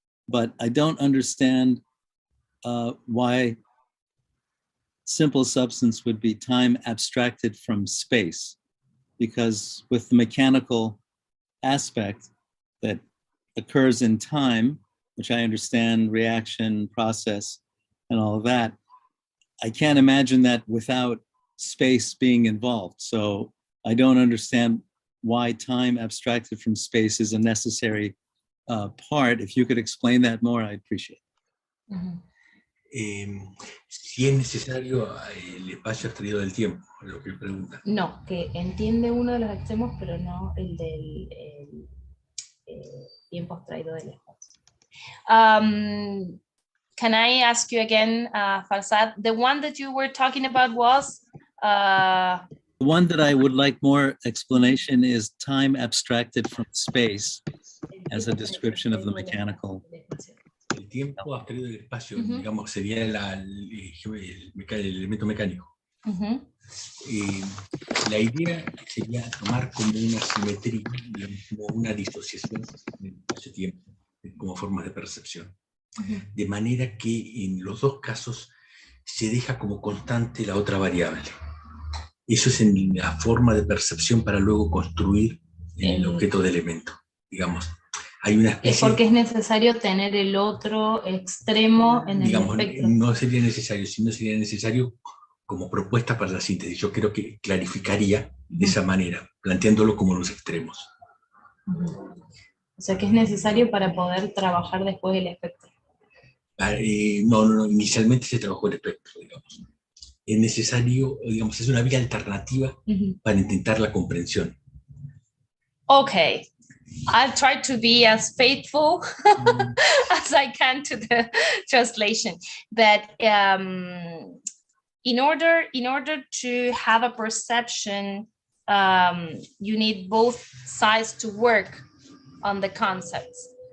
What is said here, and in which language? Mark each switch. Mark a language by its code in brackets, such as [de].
[en] But I don't understand why simple substance would be time abstracted from space, because with the mechanical aspect that occurs in time, which I understand, reaction, process, and all of that, I can't imagine that without space being involved. So I don't understand why time abstracted from space is a necessary part. If you could explain that more, I'd appreciate it. Mm-hmm. [es] Si es necesario el espacio abstraído del tiempo, lo que pregunta. No, que entiende uno de los extremos, pero no el del tiempo abstraído del espacio. [en] Can I ask you again, Farsad? The one that you were talking about was? The one that I would like more explanation is time abstracted from space as a description of the mechanical. [es] El tiempo abstraído del espacio, digamos, sería el elemento mecánico. La idea sería tomar como una simetría, como una disociación del espacio-tiempo, como formas de percepción. De manera que en los dos casos se deja como constante la otra variable. Eso es en la forma de percepción para luego construir el objeto de elemento. Digamos, hay una especie... Porque es necesario tener el otro extremo en el espectro. No sería necesario, sino sería necesario como propuesta para la síntesis. Yo creo que clarificaría de esa manera, planteándolo como los extremos. O sea que es necesario para poder trabajar después el espectro. No, inicialmente se trabajó el espectro, digamos. Es necesario, digamos, es una vía alternativa para intentar la comprensión. [en] Okay, I'll try to be as faithful as I can to the translation. But in order to have a perception, you need both sides to work on the concepts.